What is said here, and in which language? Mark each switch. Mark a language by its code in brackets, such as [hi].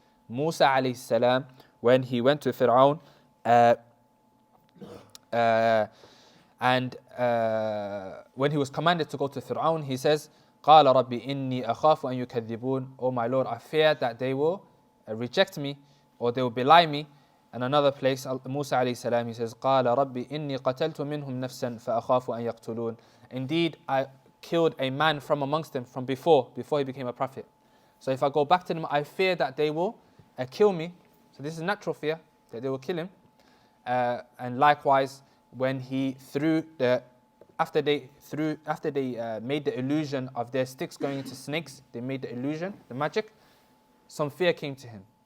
[en] Musa alayhi salam, when he went to Fir'aun, when he was commanded to go to Fir'aun, he says, [ar] قَالَ رَبِّ إِنِّي أَخَافُ أَن يُكَذِّبُونَ. [en] Oh my Lord, I fear that they will reject me or they will belie me. And another place, Musa alayhi salam, he says, [ar] قَالَ رَبِّ إِنِّي قَتَلْتُ مِنْهُمْ نَفْسًا فَأَخَافُ أَن يَقْتُلُونَ. [en] Indeed, I killed a man from amongst them from before he became a prophet. So if I go back to them, I fear that they will kill me. So this is natural fear, that they will kill him. And likewise, when he after they made the illusion of their sticks going into snakes, they made the illusion, the magic, some fear came to him.